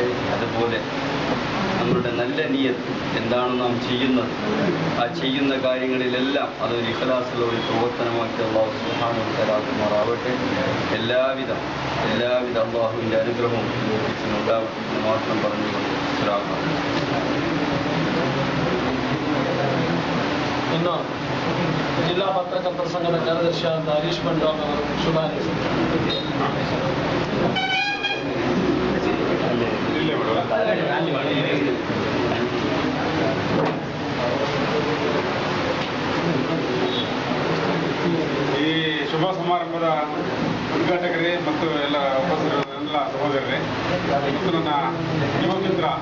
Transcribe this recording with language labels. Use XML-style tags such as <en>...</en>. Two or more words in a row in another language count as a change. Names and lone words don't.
<ml>അതുപോലെ നമ്മളുടെ നല്ല നിയ്യത്ത് എന്താണ് നാം ചെയ്യുന്നത്, ആ ചെയ്യുന്ന കാര്യങ്ങളിലെല്ലാം അതൊരു ഇഖ്ലാസുള്ള ഒരു പ്രവർത്തനമാക്കി</ml> <ar>الله سبحانه وتعالى</ar> <ml>ആക്കുമാറാവട്ടെ. എല്ലാവിധ അല്ലാഹുവിൻ്റെ അനുഗ്രഹവും ഉണ്ടാവട്ടെ എന്ന് മാത്രം പറഞ്ഞുകൊണ്ട്</ml> <ar>السلام عليكم.</ar> <kn>ಇನ್ನು ಜಿಲ್ಲಾ ಪತ್ರಕರ್ತರ ಸಂಘದ ಕಾರ್ಯದರ್ಶಿಯಾದ ಹರೀಶ್ ಬಂಡಾಲ್ ಅವರು ಶುಭ ಈ ಶುಭ ಸಮಾರಂಭದ ಉದ್ಘಾಟಕರೇ ಮತ್ತು ಎಲ್ಲ ಉಪಸ್ಥಿತರೆಲ್ಲ ಸಹೋದರರೇ ಮತ್ತು ನನ್ನ ಯುವ ಮಿತ್ರ</kn>